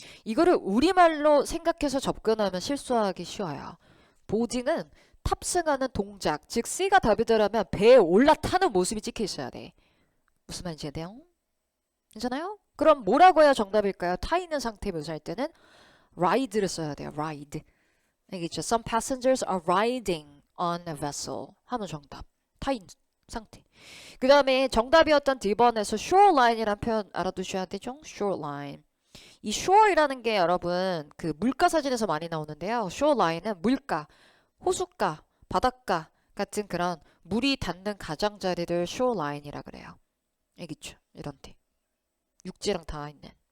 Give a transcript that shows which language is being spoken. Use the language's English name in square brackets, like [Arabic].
[Korean] 이거를 우리말로 생각해서 접근하면 실수하기 쉬워요. boarding은 탑승하는 동작, 즉 C가 답이더라면 배에 올라타는 모습이 찍혀 있어야 돼. 무슨 말인지 이해돼요? 괜찮아요? 그럼 뭐라고 해야 정답일까요? 타 있는 상태 묘사할 때는 ride를 써야 돼요. ride. 알겠죠? [English] Some passengers are riding on a vessel 하면 정답. [Korean] 타 있는 상태. 그 다음에 정답이었던 D번에서 shoreline이라는 표현 알아두셔야 되죠? shoreline. 이 shore이라는 게 여러분 그 물가 사진에서 많이 나오는데요. shoreline은 물가, 호숫가, 바닷가 같은 그런 물이 닿는 가장자리를 shoreline이라 그래요. 알겠죠? 이런 데. 육지랑 닿아 있는.